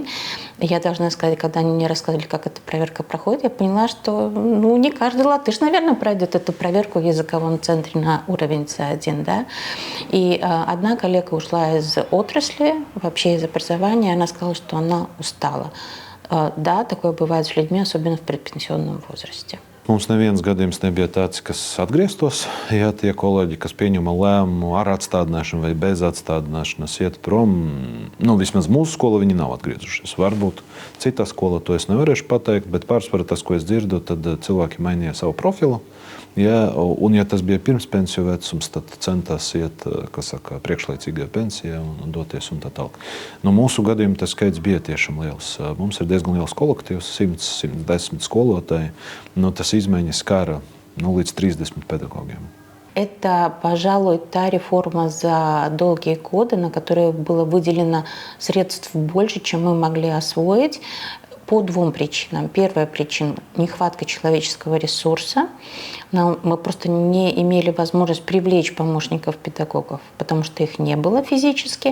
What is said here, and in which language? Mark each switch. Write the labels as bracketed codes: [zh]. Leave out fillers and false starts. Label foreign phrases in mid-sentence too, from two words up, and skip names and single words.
[ru] Я должна сказать, когда они мне рассказали, как эта проверка проходит, я поняла, что не каждый латыш, наверное, пройдет эту проверку в языковом центре на уровень C1. Да? И одна коллега ушла из отрасли, вообще из образования, она сказала, что она устала. Да, такое бывает с людьми, особенно в предпенсионном возрасте. [lv] Mums neviens gadījums nebija tāds, kas atgrieztos. Ja tie kolēģi, kas pieņema lēmumu ar atstādināšanu vai bez atstādināšanas iet prom, vismaz mūsu skola, viņi nav atgriezušies. Varbūt citā skola to es nevarēšu pateikt, bet pārsvarā tas, ko es dzirdu, tad cilvēki mainīja savu profilu. Ja, un, ja tas bija pirms pensiju vecums, tad centās iet priekšlaicīgajā pensijā un doties un tā tālāk. No mūsu gadījumā tas skaits bija tiešām liels. Mums ir diezgan liels kolektīvs, 100-110 skolotāji. Tas izmaiņas skara līdz 30 pedagogiem. [ru] Это, пожалуй, та реформа за долгие годы, на которую было выделено средств больше, чем мы могли освоить, по двум причинам. Первая причина – нехватка человеческого ресурса. Мы просто не имели возможность привлечь помощников педагогов, потому что их не было физически.